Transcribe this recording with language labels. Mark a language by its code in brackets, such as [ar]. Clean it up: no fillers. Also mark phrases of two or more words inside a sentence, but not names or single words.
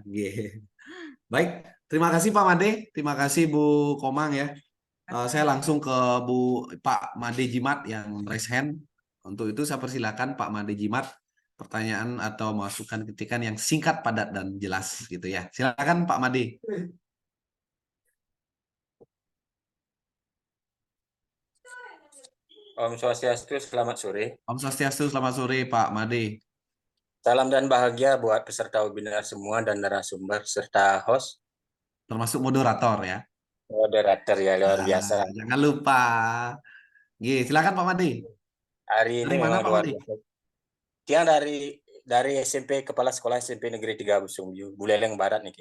[id] Baik, terima kasih Pak Made, terima kasih Bu Komang ya. Saya langsung ke Pak Made Jimat yang [en] raise hand. [id] Untuk itu saya persilakan Pak Made Jimat pertanyaan atau masukan kritikan yang singkat, padat, dan jelas gitu ya. Silakan Pak Made. [ban] Om Swastiastu, [id] selamat sore. [ban] Om Swastiastu, [id] selamat sore Pak Made. Salam dan bahagia buat peserta webinar semua dan narasumber serta host. Termasuk moderator ya. Moderator ya, luar biasa. Jangan lupa. Silakan Pak Made. Hari ini memang luar biasa. Yang dari SMP Kepala Sekolah SMP Negeri 3 Busungju, Buleleng Barat nih.